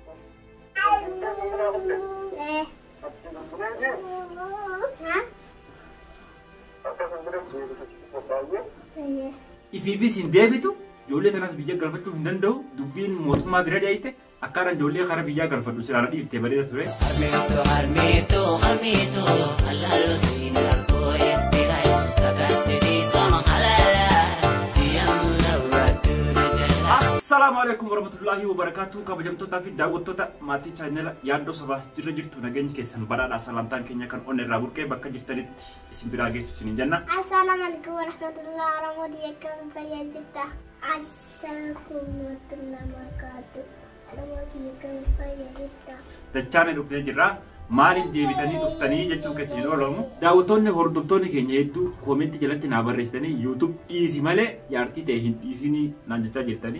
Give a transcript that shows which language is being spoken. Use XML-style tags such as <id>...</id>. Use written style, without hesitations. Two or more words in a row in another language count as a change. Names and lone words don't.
<om>Ifiifis hin deebitu ijoollee tanas biyya galfachuu hin danda'u dubbiin mootummaa bira dhiyaate akkaataan ijoollee karaa biyyaa galfadhu siraan dhiiftee bareeda ture.</om> <ar>السلام عليكم ورحمة الله وبركاته.</ar> <om>Kabajamtoota fi daawwattoota maatii chaanela yaaddoo sabaa jirra jirtu nageenyi keessan badhaadhaa salamtaan keenya kan onneerraa burqee bakka jirtanitti isin biraa geessu isiniin jenna.</om> <ar>السلام عليكم ورحمة الله وبركاته.</ar> <om>Yakam fayyaa jirta.</om> <ar>السلام عليكم وبركاته.</ar> <om>Yakam fayyaa jirta. Dachaane dhufnee jirra. Maaliif deebitanii dhuftanii jechuu keessa hin oolamu. Daawwattoonni hordoftoonni keenya hedduu koomentii jalatti naa barreessitanii YouTube dhiisi malee yaartii ta'e hin dhiisinii naan jechaa jirtanii.</om>